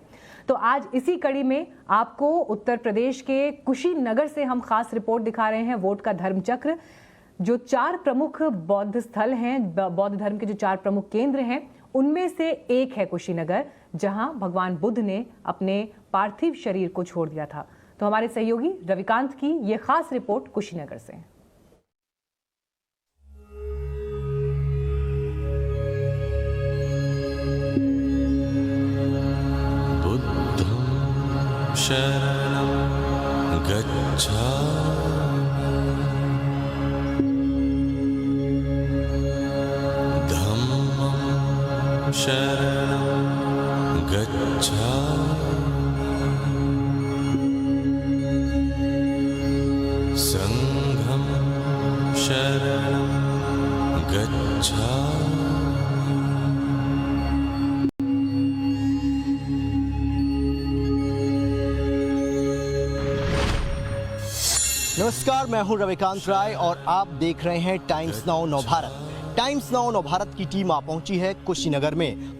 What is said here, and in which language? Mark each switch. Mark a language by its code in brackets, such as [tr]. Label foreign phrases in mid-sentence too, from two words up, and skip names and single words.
[hi] तो आज इसी कड़ी में आपको उत्तर प्रदेश के कुशीनगर से हम खास रिपोर्ट दिखा रहे हैं वोट का धर्मचक्र। जो 4 प्रमुख बौद्ध स्थल हैं, बौद्ध धर्म के जो 4 प्रमुख केंद्र हैं, उनमें से एक है कुशीनगर, जहां भगवान बुद्ध ने अपने पार्थिव शरीर को छोड़ दिया था। तो हमारे सहयोगी रविकांत की ये खास रिपोर्ट कुशीनगर से। [pi] बुद्धं शरणं गच्छामि धम्मं शरणं गच्छामि संघं शरणं गच्छामि। [hi] नमस्कार, मैं हूं रविकांत राय और आप देख रहे हैं टाइम्स नाउ नवभारत। टाइम्स नाउ नवभारत की टीम आ पहुंची है कुशीनगर में।